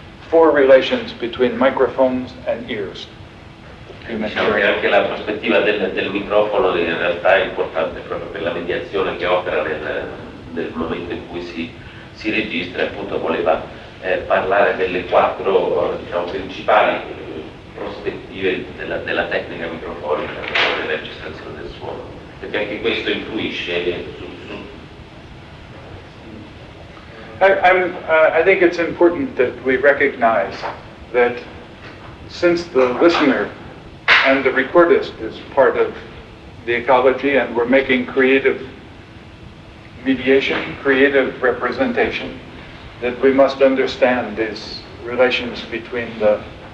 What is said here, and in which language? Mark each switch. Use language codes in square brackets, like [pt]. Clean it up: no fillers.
[en] Four relations between microphones and ears. [it] Diciamo che anche la prospettiva del microfono in realtà è importante proprio per la mediazione che opera nel momento in cui si registra, appunto voleva parlare delle quattro principali prospettive della tecnica microfonica della registrazione del suono, perché anche questo influisce su [en] I think it's important that we recognize that since the listener and the recordist is part of the ecology, and we're making creative mediation, creative representation, that we must understand these relations between the